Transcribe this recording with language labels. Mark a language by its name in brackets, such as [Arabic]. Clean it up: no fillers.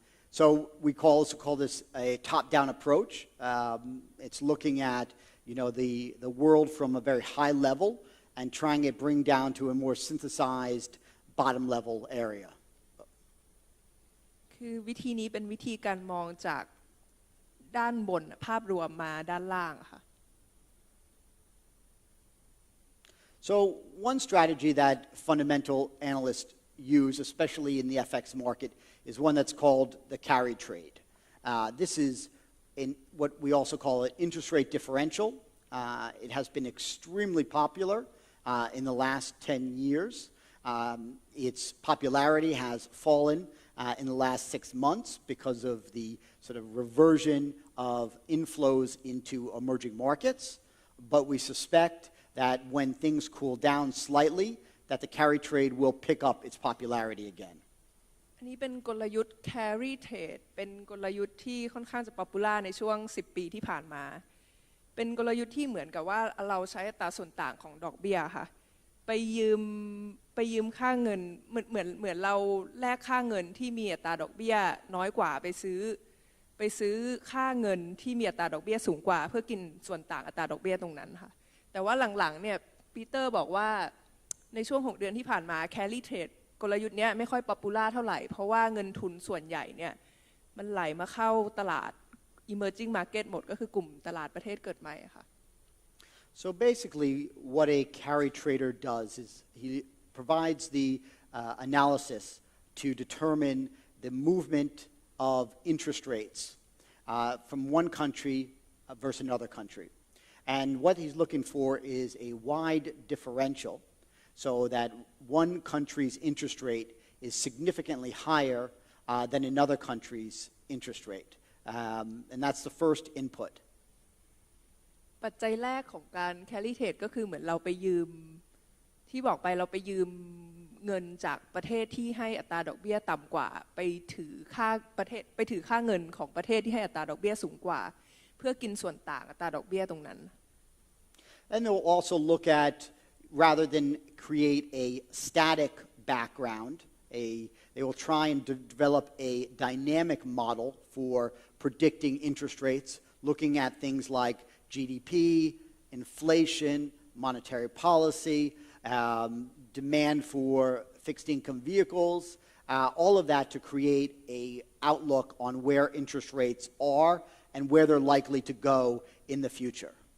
[English] So we also call this a top-down approach. It's looking at the world from a very high level and trying to bring down to a more synthesized bottom level area. [Thai] คือวิธีนี้เป็นวิธีการมองจากด้านบนภาพรวมมาด้านล่างค่ะ [English] So one strategy that fundamental analysts use, especially in the FX market, is one that's called the carry trade. This is what we also call an interest rate differential. It has been extremely popular in the last 10 years. Its popularity has fallen in the last 6 months because of the sort of reversion of inflows into emerging markets. But we suspect that when things cool down slightly, that the carry trade will pick up its popularity again. [Thai] อันนี้เป็นกลยุทธ์ carry trade เป็นกลยุทธ์ที่ค่อนข้างจะป๊อปปูล่าในช่วง10 ปีที่ผ่านมาเป็นกลยุทธ์ที่เหมือนกับว่าเราใช้อัตราส่วนต่างของดอกเบี้ยค่ะไปยืมค่าเงินเหมือนเราแลกค่าเงินที่มีอัตราดอกเบี้ยน้อยกว่าไป ซื้อค่าเงินที่มีอัตราดอกเบี้ยสูงกว่าเพื่อกินส่วนต่างอัตราดอกเบี้ยตรงนั้นค่ะแต่ว่าหลังๆเนี่ยปีเตอร์บอกว่าในช่วง6 เดือนที่ผ่านมา carry trade กลยุทธ์นี้ไม่ค่อยป๊อปปูล่าเท่าไหร่เพราะว่าเงินทุนส่วนใหญ่เนี่ยมันไหลมาเข้าตลาด emerging market หมดก็คือกลุ่มตลาดประเทศเกิดใหม่ค่ะ [English] So basically what a carry trader does is he provides the analysis to determine the movement of interest rates from one country versus another country. And what he's looking for is a wide differential so that one country's interest rate is significantly higher than another country's interest rate. And that's the first input. [Thai] ปัจจัยแรกของการ carry trade ก็คือเหมือนเราไปยืมที่บอกไปเราไปยืมเงินจากประเทศที่ให้อัตราดอกเบี้ยต่ำกว่าไปถือค่าเงินของประเทศที่ให้อัตราดอกเบี้ยสูงกว่าเพื่อกินส่วนต่างอัตราดอกเบี้ยตรงนั้น [English] And they'll also look at rather than create a static background, they will try and develop a dynamic model for predicting interest rates, looking at things like GDP, inflation, monetary policy, demand for fixed income vehicles, all of that to create an outlook on where interest rates are and where they're likely to go in the future.